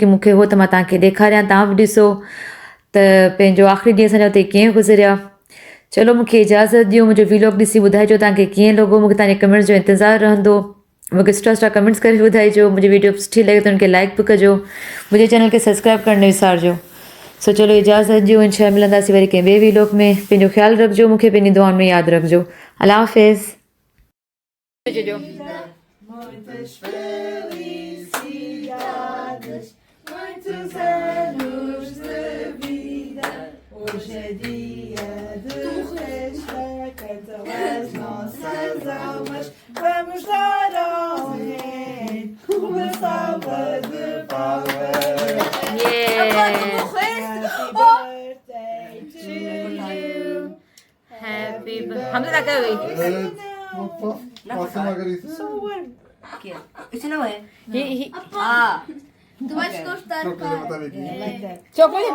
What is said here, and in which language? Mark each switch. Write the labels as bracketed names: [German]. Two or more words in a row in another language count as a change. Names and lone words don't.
[Sindhi] मूंखे हो त मां तव्हांखे ॾेखारियां तव्हां बि ॾिसो त पंहिंजो आख़िरी ॾींहुं असांजा हुते कीअं गुज़रिया चलो मूंखे इजाज़त ॾियो मुंहिंजो वीलॉग ॾिसी ॿुधाइजो तव्हांखे कीअं लॻो मूंखे तव्हांजे कमेंट्स जो इंतज़ारु रहंदो मूंखे सुठा कमेंट्स करे ॿुधाइजो मुंहिंजी वीडियो सुठी लॻे त उनखे लाइक बि कजो मुंहिंजे चैनल खे सब्सक्राइब करणु न विसारजो सो चलो इजाज़त ॾियो इंशाअल्लाह मिलंदासीं वरी कंहिं ॿिए वीलॉग में पंहिंजो ख़्यालु रखिजो मूंखे पंहिंजी दुआउनि में यादि रखिजो अल्लाह हाफ़िज़ [Portuguese] Muitas felicidades, muitos anos de vida. Hoje é dia de festa, cantam as nossas almas. Vamos dar ao rei uma salva de palmas. [English] Happy birthday to you. हैप्पी हमने तक हुई [Portuguese] Fatima Garissa. Aqui, ó. Esse não é. ही Ah. Tu vais gostar, Troca de cara. botar aqui. चॉकलेट